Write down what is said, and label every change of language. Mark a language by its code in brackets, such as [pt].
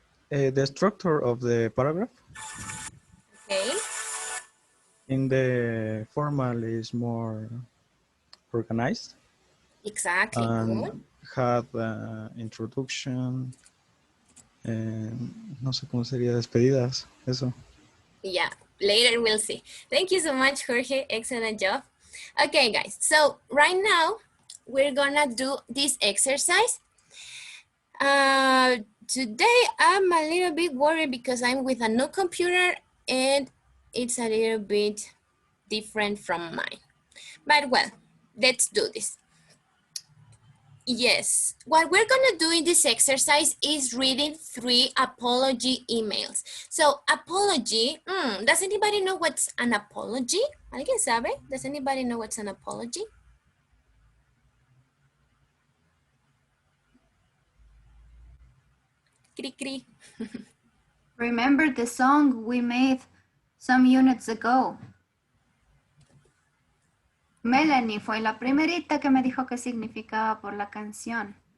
[en] The structure of the paragraph. Okay. In the formal is more organized. Exactly. And Good. had introduction. [es] No sé cómo sería despedidas. Eso. [en] Yeah, later we'll see. Thank you so much, Jorge. Excellent job. Okay, guys. So right now we're gonna do this exercise. Today I'm a little bit worried because I'm with a new computer and it's a little bit different from mine. But well, let's do this. Yes, what we're gonna do in this exercise is reading 3 apology emails. So apology, does anybody know what's an apology? [es] ¿Alguien sabe? [en] Does anybody know what's an apology? Cri cri. Remember the song we made some units ago? [es] Melanie fue la primerita que me dijo qué significaba por la canción.